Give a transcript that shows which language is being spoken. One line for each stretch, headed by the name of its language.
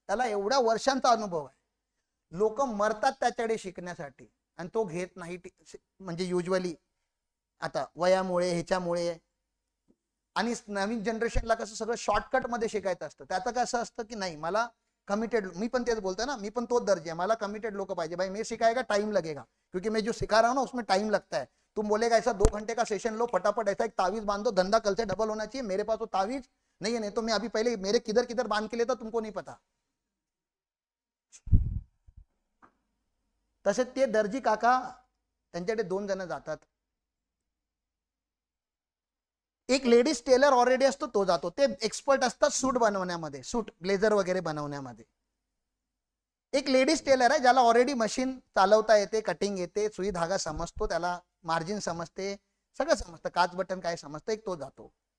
Marathi: त्याला एवढ्या वर्षांचा अनुभव आहे. लोक मरतात त्याच्याकडे शिकण्यासाठी आणि तो घेत नाही. म्हणजे युजली आता वयामुळे, ह्याच्यामुळे. आणि नवीन जनरेशनला कसं सगळं शॉर्टकट मध्ये शिकायचं असतं. त्याचं कसं असतं की नाही, मला कमिटेड, मी पण तेच बोलतोय ना, मी पण तोच दर्जा आहे. मला कमिटेड लोक पाहिजे.
Hindi: भाई मैं सिखाएगा टाइम लगेगा, क्योंकि मैं जो सिखा रहा हूं ना उसमें टाइम लगता है. तुम बोलेगा ऐसा 2 घंटे का सेशन लो, फटाफट ऐसा एक तावीज बांध दो, धंधा कल से डबल होना चाहिए. मेरे पास वो तावीज नहीं है, नहीं तो मैं अभी पहले मेरे किधर किधर बांध के लेता तुमको नहीं पता.
Marathi: तसे ते दर्जी काका, त्यांच्याकडे 2 जण जातात. एक लेडीज टेलर ऑलरेडी असतो, तो जातो. ते एक्सपर्ट असतात सूट बनवण्यामध्ये, सूट ब्लेझर वगैरे बनवण्यामध्ये. एक लेडीज टेलर आहे ज्याला ऑलरेडी मशीन चालवता येते, कटिंग येते, सुई धागा समजतो, त्याला मार्जिन समजते, सगळं समजतं, काच बटन काय समजतं. एक तो जातो.